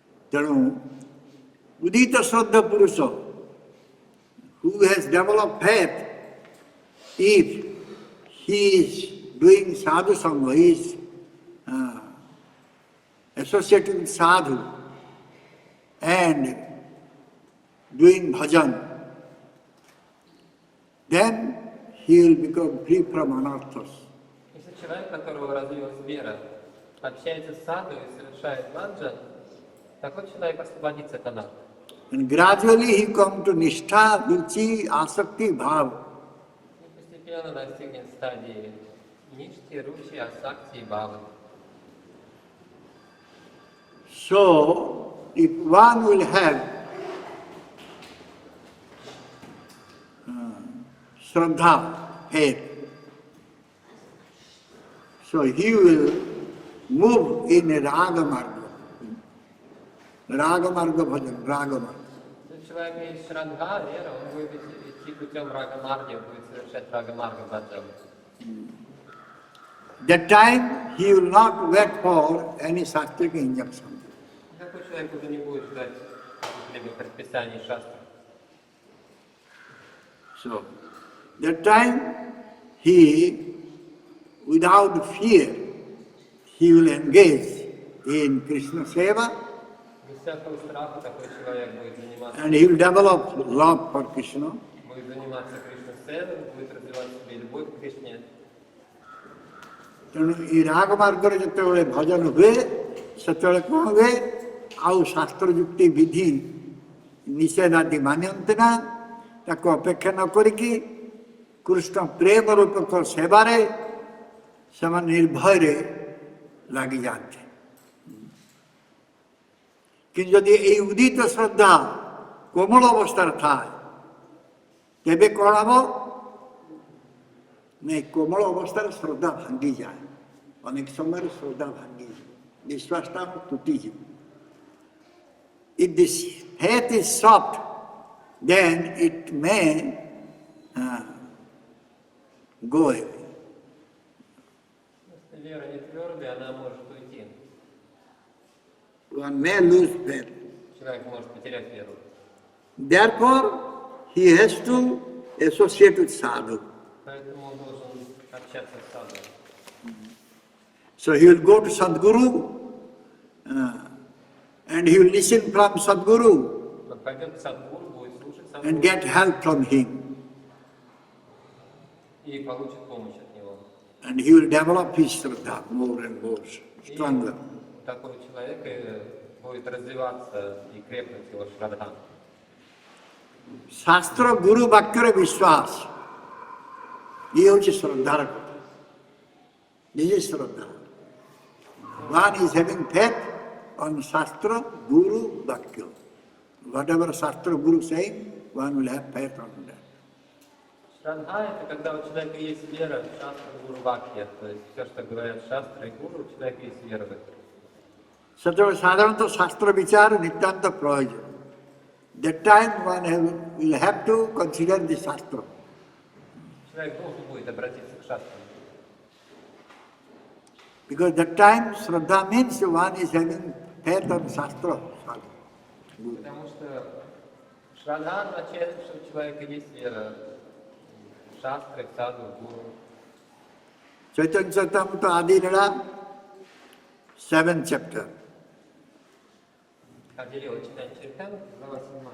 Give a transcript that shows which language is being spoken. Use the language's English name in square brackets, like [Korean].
[Odia] ତେଣୁ ଉଦିତ ଶ୍ରଦ୍ଧା ପୁରୁଷ, [English] who has developed faith, if he is doing sadhu sangha, he is associating with sadhu and doing bhajan, then he will become free from anarthas. [Russian] Если человек, у которого развилась вера, общается с саду и совершает баджан, такой человек освободится от анархи. [English] And gradually he comes to nishtha, ruchi, asakti, bhav. [Russian] И постепенно достигнет стадии ништи, ручи, асакти и бхавы. [English] So, if one will have Shraddha, faith, so he will move in a raga marga. Raga marga bhajan, raga marga. [Russian] Если у человека есть шрадха, вера, он будет идти путем рага-марги, он будет совершать рага-марга баджан. [English] That time he will not wait for any sastric injunction. [Russian] Такой человек уже не будет ждать каких-либо предписаний шастры. [English] So, that time he, without fear, he will engage in Krishna Seva [Russian] Без всякого страха такой человек будет заниматься, [English] and he will develop love for Krishna. [Russian] будет заниматься Кришна-севой, будет развивать в себе любовь к Кришне. [Odia] ତେଣୁ ଏଇ ରାଗ ମାର୍ଗରେ ଯେତେବେଳେ ଭଜନ ହୁଏ ସେତେବେଳେ କ'ଣ ହୁଏ, ଆଉ ଶାସ୍ତ୍ର ଯୁକ୍ତି ବିଧି ନିଷେଧ ଆଦି ମାନ୍ୟନ୍ତି ନା, ତାକୁ ଅପେକ୍ଷା ନ କରିକି କୃଷ୍ଣ ପ୍ରେମ ରୂପକ ସେବାରେ ସେମାନେ ନିର୍ଭୟରେ ଲାଗିଯାଆନ୍ତି। [Bangla] কিন্তু যদি এই উদিত শ্রদ্ধা কোমল অবস্থার থাকে তেবে কଣ হব না কোমল অবস্থার শ্রদ্ধা ভাঙ্গি যায় অনেক সময় শ্রদ্ধা ভাঙ্গি বিশ্বাসটা তুটিଯିବ [English] if this faith is soft then it may go away. [Russian] Если вера не твердая, она может уйти. [English] One may lose faith. [Russian] Человек может потерять веру. [English] Therefore, he has to associate with sadhu. [Russian] Поэтому он должен общаться с саду. [English] So he will go to Sadguru and he will listen from Sadguru [Russian] Он пойдет к садгуру, будет слушать [English] and [Russian] садгуру [English] get help from him. [Russian] и получит помощь от него. [English] And he will develop his Shraddha more and more stronger. [Russian] И такой человек будет развиваться и крепнуть его шрадха. [Bangla] Shastra Guru Bhakkara Vishwas. Ye hoche Shraddhar kotha. [English] This is Shraddha. One is having faith on Shastra Guru Bhakya. Whatever Shastra Guru saying, one will have faith on that. [Russian] Шрадха — это когда у человека есть вера в шастру гуру бхакти. То есть все, что говорят шастры и гуру, у человека есть вера в это. [English] Such [Bangla] সাধারণত শাস্ত্র বিচার নিতান্ত প্রয়োজন. [English] That time one will have to consider the Shastra. [Russian] Человек должен будет обратиться к шастрам. [English] Because that time Shraddha means one is having faith on Shastra. [Russian] Потому что шрадха означает, что у человека есть вера в шастры, в саду, в гуру. [English] Chaitanya Chandra Adi Lila, 7th chapter. [Russian] Ходили Чайтанья Чаритамриту, глава 7.